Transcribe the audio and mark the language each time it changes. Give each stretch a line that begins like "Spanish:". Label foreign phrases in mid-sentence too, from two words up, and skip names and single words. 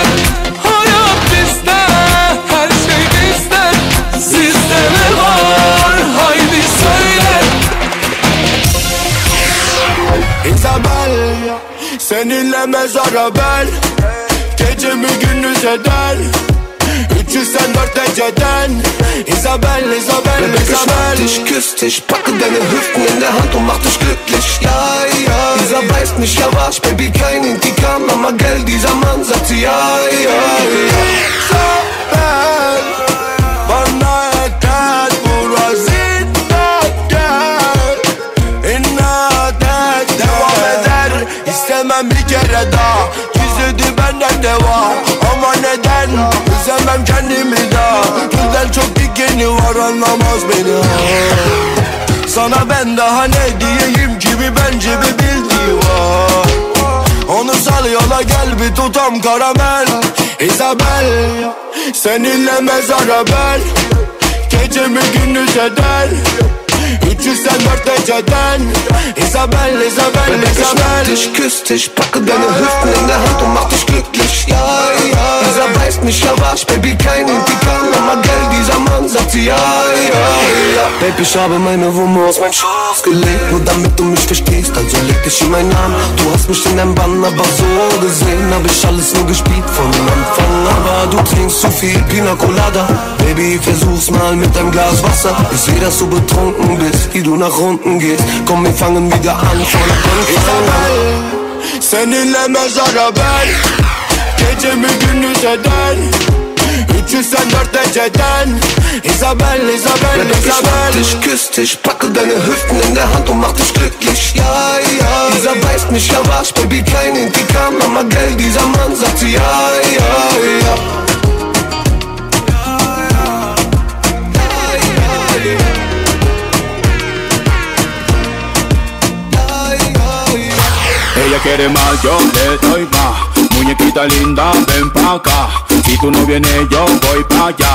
Turkish: Hayat bizde, her şey bizde, sizde ne var haydi söyle. Isabel, seninle mezara bel. Gecemi gündüz eder.
German: 304 dereceden Isabel, Isabel, Isabel Ich küss dich, packe deine Hüften in der Hand und mach dich glücklich. Ja, ja, Isa weiß nicht, ja was, Baby, kein Intikam, Mama, gell, dieser Mann sagt sie ja, ja, ja.
Turkish: Isabel, bana yeter burası inat devam eder, istemem bir kere daha. Gizledi benden de var ama neden üzemem kendimi daha. Gülden çok dikeni var anlamaz beni. Sana ben daha ne diyeyim gibi bence bir bildiği var. Onu sal yola gel bir tutam karamel Isabel, seninle mezara ben gecemi gündüz eder 304 dereceden Isabel, Isabel, Isabel
German: Ich küss dich, packe deine Hüften in der Hand und mach dich glücklich. Ja, ja, Isa weiß nicht, ja was, Baby, kein Intikam, Mama, gell, dieser Mann sagt sie ja, ja, ja. Baby, ich habe meine Wumme aus meinen Schoß gelegt, nur damit du mich verstehst, also leg dich in meinen Arm. Du hast mich in deinem Bann aber so gesehen, hab ich alles nur gespielt von Anfang. Aber du trinkst zu viel Pina Colada, Baby, versuch's mal mit einem Glas Wasser. Ich seh, dass du betrunken bist, wie du nach unten gehst. Komm, wir fangen wieder an von Anfang. Isabel,
Turkish: seninle mezara ben gecemi gündüz eder 304 dereceden
German: Isabel, Isabel, Isabel Ich küss dich, packe deine Hüften in der Hand und mach dich glücklich. Ja, ja, Isa weiß nicht, ja was, Baby, kein Intikam, Mama, gell, dieser Mann sagt sie ja, ja, ja.
Spanish: Ella quiere más, yo le doy más. Muñequita linda, ven pa' acá. Si tú no vienes, yo voy pa' allá.